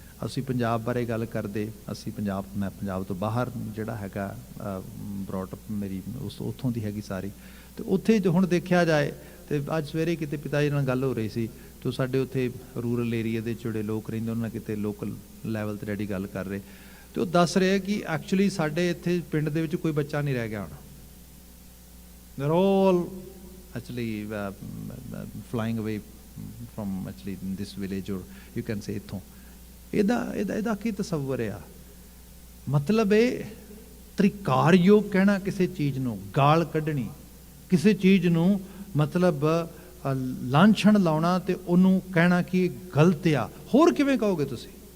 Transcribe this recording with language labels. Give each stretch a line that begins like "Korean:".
Punjabi: ਅਸੀਂ ਪੰਜਾਬ ਬਾਰੇ ਗੱਲ ਕਰਦੇ, ਅਸੀਂ ਮੈਂ ਪੰਜਾਬ ਤੋਂ ਬਾਹਰ ਜਿਹੜਾ ਹੈਗਾ ਬਰੌਟਅਪ ਮੇਰੀ ਉੱਥੋਂ ਦੀ ਹੈਗੀ ਸਾਰੀ। ਅਤੇ ਉੱਥੇ ਜੋ ਹੁਣ ਦੇਖਿਆ ਜਾਏ, ਅਤੇ ਅੱਜ ਸਵੇਰੇ ਕਿਤੇ ਪਿਤਾ ਜੀ ਨਾਲ ਗੱਲ ਹੋ ਰਹੀ ਸੀ, ਅਤੇ ਸਾਡੇ ਉੱਥੇ ਰੂਰਲ ਏਰੀਏ ਦੇ ਜਿਹੜੇ ਲੋਕ ਰਹਿੰਦੇ, ਉਹਨਾਂ ਨਾਲ ਕਿਤੇ ਲੋਕਲ ਲੈਵਲ 'ਤੇ ਡੈਡੀ ਗੱਲ ਕਰ ਰਹੇ, ਅਤੇ ਉਹ ਦੱਸ ਰਹੇ ਕਿ ਐਕਚੁਅਲੀ ਸਾਡੇ ਇੱਥੇ ਪਿੰਡ ਦੇ ਵਿੱਚ ਕੋਈ ਬੱਚਾ ਨਹੀਂ ਰਹਿ ਗਿਆ ਹੁਣ।
English: They're all actually flying away from actually this village, or you can say
Punjabi: ਇੱਥੋਂ। ਇਹਦਾ ਕੀ ਤਸੱਵਰ ਆ? ਮਤਲਬ ਇਹ ਤ੍ਰਿਕਾਰਯੋਗ ਕਹਿਣਾ ਕਿਸੇ ਚੀਜ਼ ਨੂੰ, ਗਾਲ ਕੱਢਣੀ ਕਿਸੇ ਚੀਜ਼ ਨੂੰ, ਮਤਲਬ ਲਾਂਛਣ ਲਾਉਣਾ ਤੇ ਉਹਨੂੰ ਕਹਿਣਾ ਕਿ ਗਲਤ ਆ। ਹੋਰ ਕਿਵੇਂ ਕਹੋਗੇ ਤੁਸੀਂ?